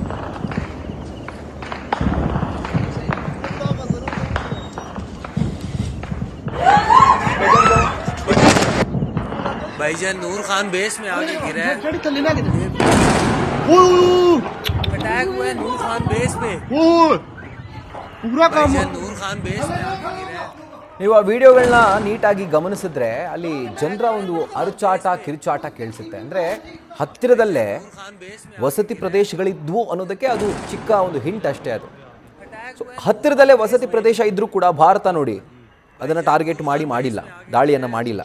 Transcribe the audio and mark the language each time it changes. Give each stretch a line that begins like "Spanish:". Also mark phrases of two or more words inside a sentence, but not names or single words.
Hindi: भाईजान नूर खान बेस में आके गिरा है, अटैक हुआ है नूर खान बेस पे। पूरा काम नूर खान बेस में आके गिरा है।
Kannada: ನೀವು ಆ ವಿಡಿಯೋಗಳನ್ನ ನೀಟಾಗಿ ಗಮನಿಸಿದ್ರೆ ಅಲ್ಲಿ ಜನರ ಒಂದು ಅರಚಾಟ ಕಿರುಚಾಟ ಕೇಳಿಸುತ್ತೆ. ಅಂದರೆ ಹತ್ತಿರದಲ್ಲೇ ವಸತಿ ಪ್ರದೇಶಗಳಿದ್ವು ಅನ್ನೋದಕ್ಕೆ ಅದು ಚಿಕ್ಕ ಒಂದು ಹಿಂಟ್ ಅಷ್ಟೇ. ಅದು ಸೊ ಹತ್ತಿರದಲ್ಲೇ ವಸತಿ ಪ್ರದೇಶ ಇದ್ರೂ ಕೂಡ ಭಾರತ ನೋಡಿ ಅದನ್ನು ಟಾರ್ಗೆಟ್ ಮಾಡಿಲ್ಲ, ದಾಳಿಯನ್ನು ಮಾಡಿಲ್ಲ.